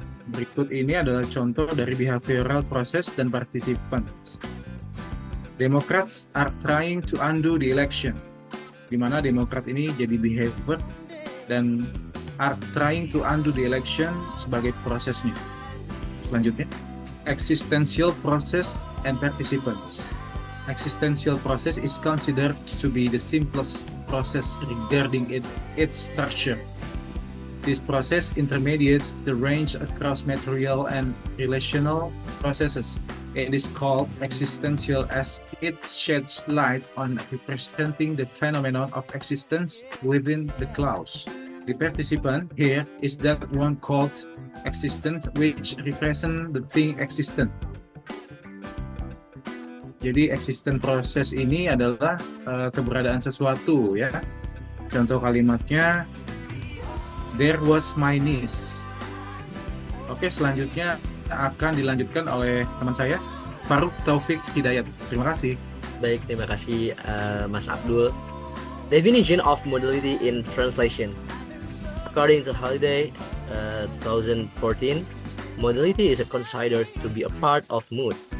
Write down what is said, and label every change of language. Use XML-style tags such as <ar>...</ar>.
<id>Berikut ini adalah contoh dari behavioral process dan participants.</id> <en>Democrats are trying to undo the election.</en> <id>Di mana Demokrat ini jadi behavior dan</id> <en>are trying to undo the election</en> <id>sebagai prosesnya. Selanjutnya,</id> <en>existential process and participants. Existential process is considered to be the simplest process regarding its structure. This process intermediates the range across material and relational processes. It is called existential as it sheds light on representing the phenomenon of existence within the clause. The participant here is that one called existent, which represent the thing existent.</en> <id>Jadi existent proses ini adalah keberadaan sesuatu, ya. Contoh kalimatnya,</id> <en>there was my niece.</en> <id>Oke, selanjutnya akan dilanjutkan oleh teman saya, Faruk Taufik Hidayat. Terima kasih. Baik, terima kasih Mas Abdul.</id> <en>Definition of modality in translation. According to Holiday 2014, modality is considered to be a part of mood.</en>